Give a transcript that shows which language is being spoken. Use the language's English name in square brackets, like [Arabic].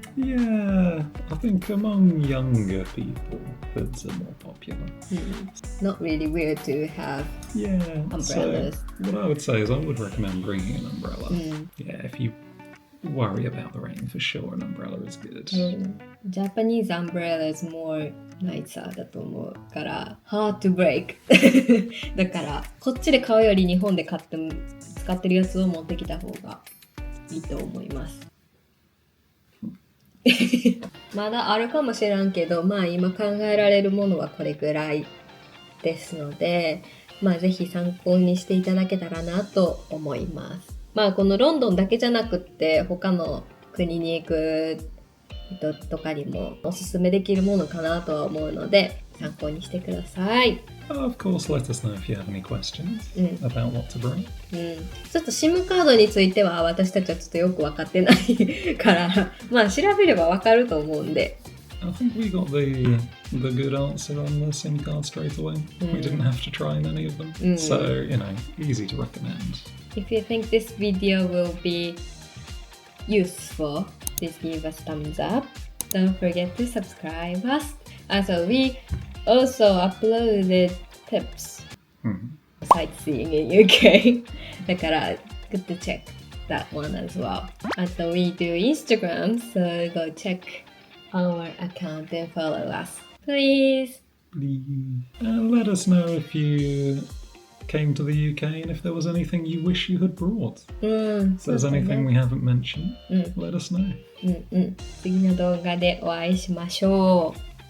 [English] Yeah, I think among younger people, hoods are more popular. Not really weird to have Yeah. umbrellas. So what I would say is I would recommend bringing an umbrella. Yeah, if you worry about the rain, for sure an umbrella is good. Japanese umbrella is more nicer [Japanese] だと思うから [English] hard to break [Japanese] だからこっちで買うより日本で買って使ってるやつを持ってきた方がいいと思いますまだあるかもしれんけどまあ今考えられるものはこれぐらいですのでぜひ参考にしていただけたらなと思います。このロンドンだけじゃなくって他の国に行く人とかにもおすすめできるものかなとは思うので参考にしてください。 [English] Of course, let us know if you have any questions about what to bring. [Japanese] ちょっと SIM カードについては私たちはちょっとよく分かってないから調べれば分かると思うんで。 [English] I think we got the good answer on the SIM card straight away. We didn't have to try many of them. So, easy to recommend. If you think this video will be useful, please give us thumbs up. Don't forget to subscribe us. Also, we also uploaded tips sightseeing in UK. [Japanese] だから [English] good to check that one as well. Also, we do Instagram, so go check our account and follow us. Please. And let us know if you came to the UK and if there was anything you wish you had brought. If there's anything we haven't mentioned, let us know. [Japanese] 次の動画でお会いしましょう。